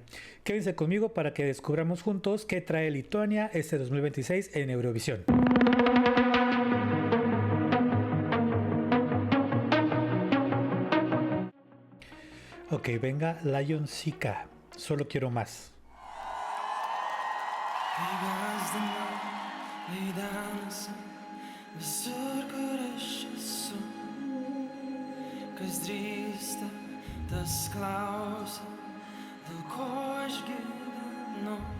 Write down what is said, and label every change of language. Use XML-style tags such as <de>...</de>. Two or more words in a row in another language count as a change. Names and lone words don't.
<es>Quédense conmigo para que descubramos juntos qué trae Lituania este 2026 en Eurovisión. Ok, venga Lion Sika. Solo quiero más.</es> <lt>Kas drįsta tas klausia, dėl ko aš gyvenu.</lt>